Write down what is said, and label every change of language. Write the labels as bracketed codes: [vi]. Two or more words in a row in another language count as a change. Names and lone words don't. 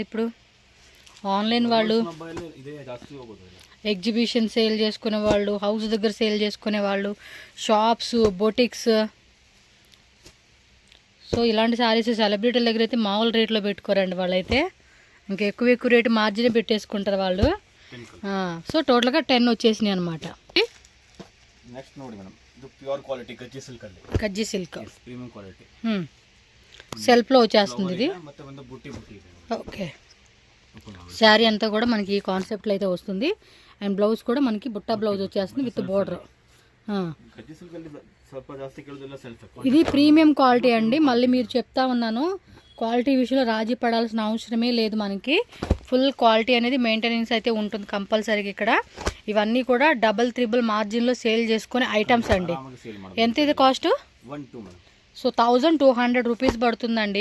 [te] ఇప్పుడు ఆన్లైన్ వాళ్ళు, [en] exhibition sale [te] చేసుకునే వాళ్ళు, హౌస్ దగ్గర సేల్ చేసుకునే వాళ్ళు, షాప్స్, బొటిక్స్, సో ఇలాంటి శారీస్ సెలబ్రిటీల దగ్గర అయితే మామూలు రేట్లో పెట్టుకోరండి వాళ్ళైతే. ఇంకా ఎక్కువ రేటు మార్జిన్ పెట్టేసుకుంటారు వాళ్ళు. సో టోటల్గా 10 వచ్చేసినాయి అనమాట. [kn] నెక్స్ట్ ನೋಡಿ ಮೇಡಮ್, ಇದು [en] pure quality [te] కజ్జీ సిల్క్ [en] premium quality [te] సెల్ఫ్లో వచ్చేస్తుంది ఇది. [kn] ಮತ್ತೆ ಒಂದು ಬುಟ್ಟಿ ಇದೆ. [te] ఓకే, శారీ అంతా కూడా మనకి ఈ కాన్సెప్ట్లో అయితే వస్తుంది. అండ్ బ్లౌజ్ కూడా మనకి బుట్ట బ్లౌజ్ వచ్చేస్తుంది [en] with border. [kn] ಕಜ್ಜಿ ಸಿಲ್ಕ್ ಅಲ್ಲಿ ಸ್ವಲ್ಪ ಜಾಸ್ತಿ ಕೇಳೋದಿಲ್ಲ, ಸೆಲ್ಫ್ [te] ఇది [en] premium quality [te] అండి. మళ్ళీ మీరు చెప్తా ఉన్నాను, క్వాలిటీ విషయంలో రాజీ పడాల్సిన అవసరమే లేదు. మనకి [en] full quality [te] అనేది మెయింటెనెన్స్ అయితే ఉంటుంది కంపల్సరీగా ఇక్కడ. ఇవన్నీ కూడా [en] double triple [te] మార్జిన్లో సేల్ చేసుకునే ఐటమ్స్ అండి. ఎంత ఇది కాస్ట్? సో 1200 రూపీస్ పడుతుందండి.